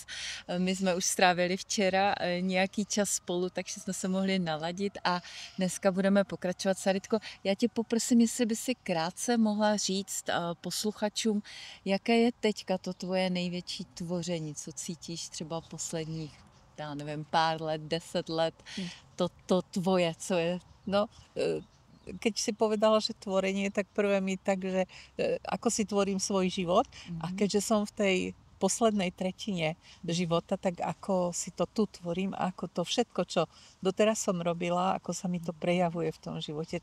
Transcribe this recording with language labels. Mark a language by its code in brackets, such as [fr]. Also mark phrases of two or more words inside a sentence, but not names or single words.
[cs] My jsme už strávili včera nějaký čas spolu, takže jsme se mohli naladit a dneska budeme pokračovat. Saritko, já tě poprosím, jestli by si krátce mohla říct posluchačům, jaké je teďka to tvoje největší tvoření, co cítíš třeba posledních, já nevím, pár let, 10 let, to tvoje, co je? No, [sk] keď si povedala, že tvorenie, tak prvé mi tak, že ako si tvorím svoj život a keďže som v tej poslednej tretine života, tak ako si to tu tvorím a ako to všetko, čo doteraz som robila, ako sa mi to prejavuje v tom živote.